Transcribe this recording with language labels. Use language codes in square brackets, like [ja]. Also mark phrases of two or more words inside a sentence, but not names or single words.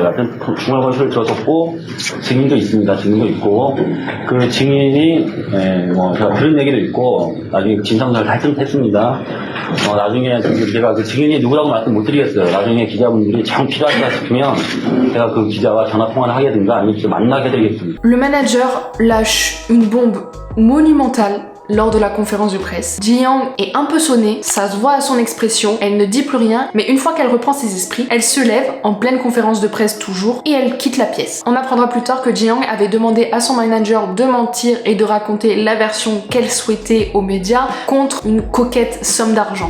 [ko] 하여튼 중얼거리는 소리 들었었고 증인도 있습니다. 증인도 있고 그 증인이 제가 들은 얘기도 있고 나중에 진상조사를 했습니다. 나중에 제가 그 증인이 누구라고 말씀 못 드리겠어요. 나중에 기자분들이 정 필요하다 싶으면 제가 그 기자와 전화 통화를 하게든가 아니면 직접 만나게 해드리겠습니다. [fr] Le manager lâche une bombe monumentale lors de la conférence de presse. Ji-young est un peu sonnée, ça se voit à son expression, elle ne dit plus rien, mais une fois qu'elle reprend ses esprits, elle se lève, en pleine conférence de presse toujours, et elle quitte la pièce. On apprendra plus tard que Ji-young avait demandé à son manager de mentir et de raconter la version qu'elle souhaitait aux médias contre une coquette somme d'argent.